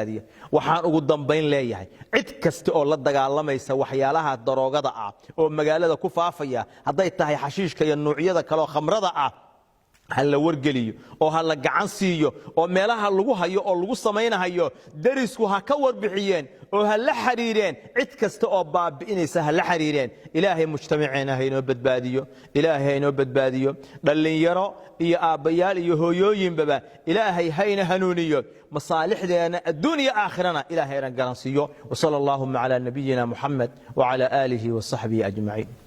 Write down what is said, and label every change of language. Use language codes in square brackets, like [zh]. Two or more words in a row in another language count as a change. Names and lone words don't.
[so] raadiya waxaan ugu dambayn leeyahay cid kasta oo la dagaalamaysa waxyaalaha daroogada ah oo magaalada ku faafaya hadday tahay xashiishka iyo noocyada kale oo khamrada ah hal la wargeliyo oo hal la gacan siiyo oo meelaha lagu hayo oo lagu samaynayo darisku ha ka warbixiyeen oo hal la xariireen cid kasta oo baabi'inaysa hal la xariireen ilaahay mujtamaceena hayno badbaadiyo dhalinyaro iyo aabbayaal iyo hooyooyinba ilaahay hayna hanuuniyo masaalixdeena adduunyo aakhirana ilaahay ran garansiyo [ar] وصلى الله على نبينا محمد وعلى آله وصحبه أجمعين